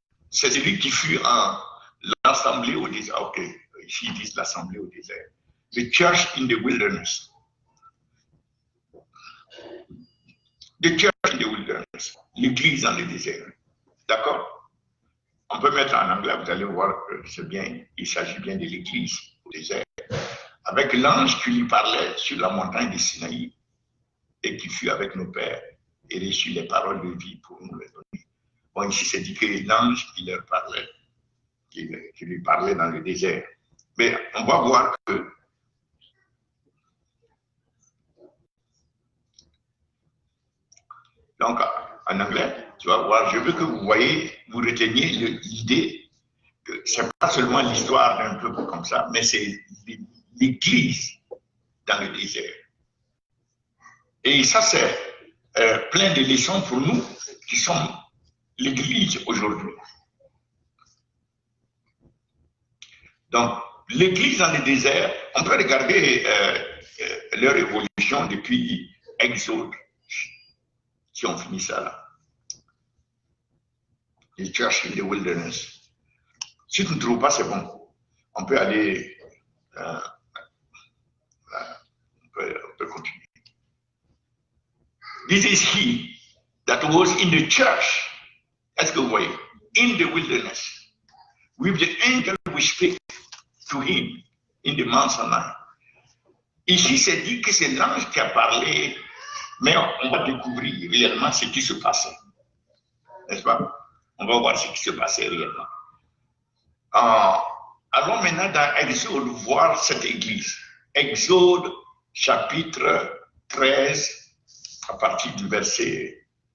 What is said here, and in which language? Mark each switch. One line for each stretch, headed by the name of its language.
French: C'est celui qui fut en l'assemblée au désert. Ok, ici ils disent l'assemblée au désert.
English: The church in the wilderness. The church in the wilderness.
French: L'église dans le désert. D'accord? On peut mettre en anglais, vous allez voir que c'est bien, il s'agit bien de l'église au désert. Avec l'ange qui lui parlait sur la montagne de Sinaï et qui fut avec nos pères et reçut les paroles de vie pour nous les donner. Bon, ici, c'est dit que l'ange qui leur parlait, qui lui parlait dans le désert. Mais on va voir que donc, en anglais, tu vas voir, je veux que vous voyez, vous reteniez l'idée que ce n'est pas seulement l'histoire d'un peuple comme ça, mais c'est l'église dans le désert. Et ça, c'est plein de leçons pour nous qui sommes l'église aujourd'hui. Donc, l'église dans le désert, on peut regarder leur évolution depuis Exode, si on finit ça là.
English: Les church in the wilderness.
French: Si tu ne trouves pas, c'est bon. On peut aller, on peut continuer.
English: This is he that was in the church.
French: Est-ce que vous voyez?
English: In the wilderness. With the angel which spake to him in the Mount Sinai.
French: Ici, c'est dit que c'est l'ange qui a parlé, mais on va découvrir réellement ce qui se passait. N'est-ce pas? On va voir ce qui se passait réellement. Allons maintenant dans Exode voir cette église. Exode chapitre 13, à partir du verset.